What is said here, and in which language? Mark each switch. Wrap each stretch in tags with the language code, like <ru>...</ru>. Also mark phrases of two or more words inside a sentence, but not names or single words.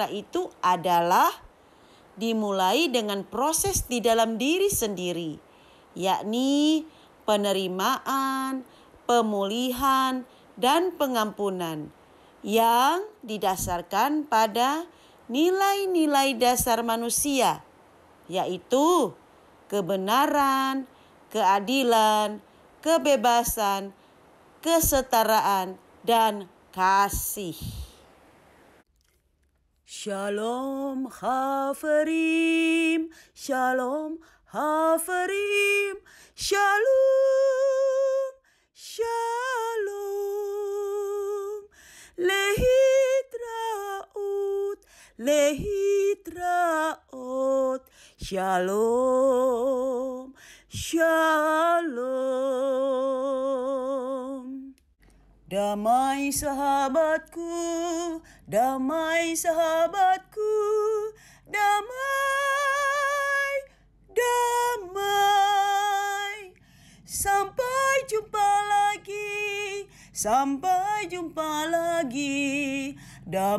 <id>itu adalah dimulai dengan proses di dalam diri sendiri, yakni penerimaan, pemulihan, dan pengampunan yang didasarkan pada nilai-nilai dasar manusia, yaitu kebenaran, keadilan, kebebasan, kesetaraan, dan kasih.</id> <he>שלום חברים שלום חברים שלום שלום. להתראות להתראות שלום שלום.</he> <id>Damai sahabatku, damai sahabatku, damai, damai. Sampai jumpa lagi, sampai jumpa lagi.</id>